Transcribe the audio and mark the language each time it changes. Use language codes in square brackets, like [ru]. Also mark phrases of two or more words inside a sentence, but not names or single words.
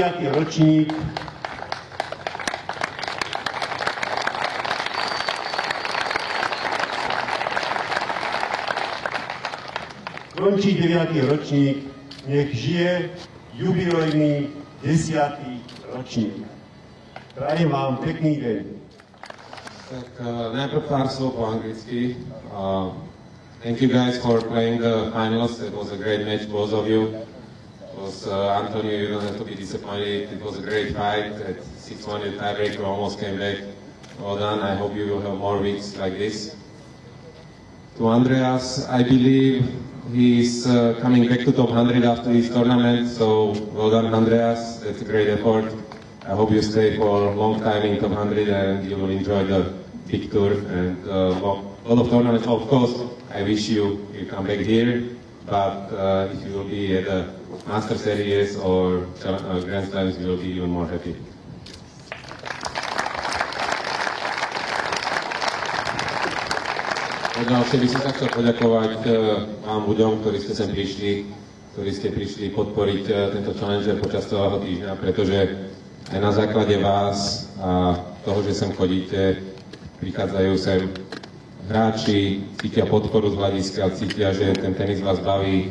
[sk] ročník nech žije jubilejný 10. ročník. Prajem vám pekný deň. Tak najprv pár slov po anglicky. [en] Thank you guys for playing the finals. It was a great match, both of you. It was Antonio, you don't have to be disappointed. It was a great fight. At 6-1, the tiebreaker almost came back. Well done. I hope you will have more weeks like this. To Andreas, I believe he's coming back to top 100 after this tournament, so well done, Andreas. That's a great effort. I hope you stay for a long time in top 100 and you will enjoy the big tour and a lot of tournaments. Of course, I wish you come back here, but if you will be at the Master Series or Grand Slams, you will be even more happy. [sk] Ďalšie by som sa chcel poďakovať vám ľuďom, ktorí ste sem prišli, ktorí ste prišli podporiť tento Challenger počas celého týždňa, pretože aj na základe vás a toho, že sem chodíte, prichádzajú sem hráči, cítia podporu z hľadiska, cítia, že ten tenis vás baví.